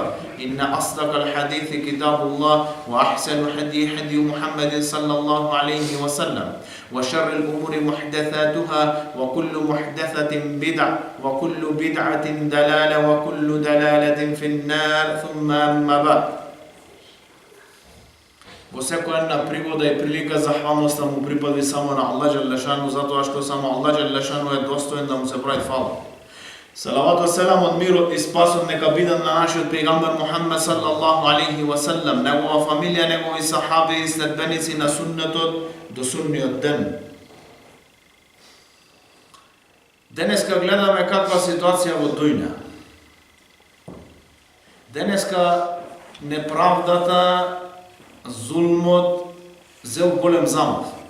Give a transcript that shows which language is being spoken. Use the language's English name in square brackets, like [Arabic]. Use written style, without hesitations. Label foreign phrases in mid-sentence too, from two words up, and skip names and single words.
[Arabic] إن أصدق الحديث كتاب الله وأحسن هدي محمد صلى الله عليه وسلم وشر الأمور محدثاتها وكل محدثة بدعة وكل بدعة دلالة وكل دلالة في النار ثم أما بعد. [Macedonian] Во секоја една пригода и прилика захвалноста му припади само на Аллах Джелешану, затоа што само Аллах Джелешану е достоен да му се прави фала. Салават и селам од мирот и спасот нека бидат на нашиот пејгамбер Мухаммед [Arabic] صلى الله عليه وسلم, [Macedonian] негова фамилија, негови сахаби и следбеници на суннетот до судниот ден. Денеска гледаме каква ситуација во дуња. Денеска неправдата, зулмот зел голем замав.